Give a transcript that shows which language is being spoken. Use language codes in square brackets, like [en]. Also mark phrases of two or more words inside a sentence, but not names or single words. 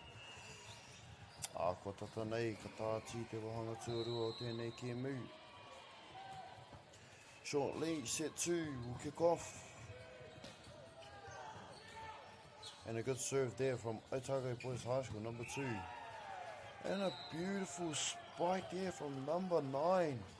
[mi] Ko tata nei, ka tāti te wahanga tuarua o tēnei kia mū. [en] Shortly, set 2 will kick off. And a good serve there from Otago Boys High School, number 2. And a beautiful spike there from number 9.